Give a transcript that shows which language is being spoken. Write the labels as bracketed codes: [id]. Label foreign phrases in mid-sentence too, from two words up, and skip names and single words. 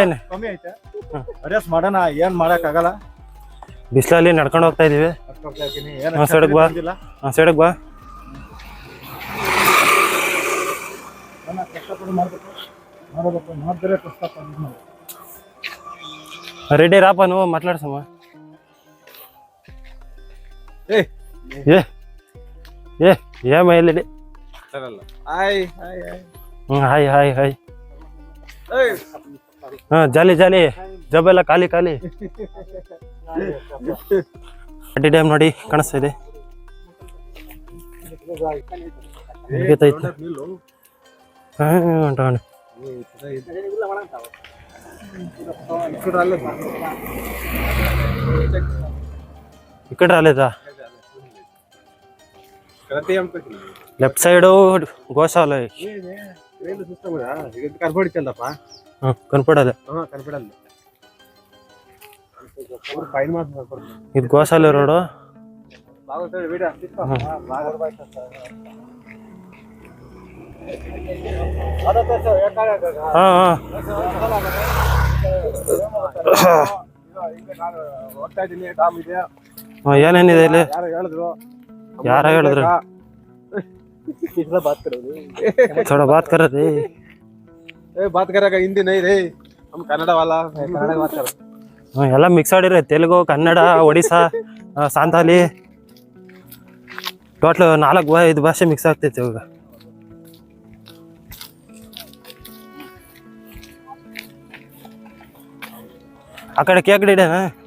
[kn] ಕಮ್ಮಿ ಐತೆ. ಅಡ್ಜಸ್ಟ್ ಮಾಡೋಣ, ಏನ್ ಮಾಡಕ್ ಆಗಲ್ಲ. ಬಿಸಿಲಲ್ಲಿ ನಡ್ಕೊಂಡು ಹೋಗ್ತಾ ಇದೀವಿ. ಸೈಡ್ಗೆ ಬಾ, ಸೈಡ್ಗೆ ಬಾ. ರೆಡಿ ರಾಪ, [te] నువ్వు మాట్లాడసమ్మా. ఏమైంది? హాయ్ హాయ్ హాయ్. [kn] ಜಾಲಿ ಜಾಲಿ, ಜಬ್ಬೆಲ್ಲ ಖಾಲಿ ಖಾಲಿ. ಘಾಟಿ ಡ್ಯಾಮ್ ನೋಡಿ ಕಾಣಿಸ್ತಾ ಇದೆ. [te] ఇక్కడ రాలేదా? [en] left side [te] గోశాల కనపడాలి. ఇది గోశాల రోడ్. [kn] ಏನೇನಿದೆ ಇಲ್ಲಿ? ಯಾರ ಹೇಳಿದ್ರು? [hi] थोड़ा बात कर रहे थे. बात करेगा, हिंदी नहीं रे, हम कन्नड़ वाला कन्नड़ बात कर. [kn] ಎಲ್ಲ ಮಿಕ್ಸ್ ಆಡಿದ್ರೆ ತೆಲುಗು, ಕನ್ನಡ, ಒಡಿಸ್ಸಾ, ಸಾಂತಾಲಿ, ಟೋಟಲ್ 4-5 ಭಾಷೆ ಮಿಕ್ಸ್ ಆಗ್ತೈತೆ ಇವಾಗ. ಆ ಕಡೆ ಕೇಕಡೆ ಇಡೇನಾ?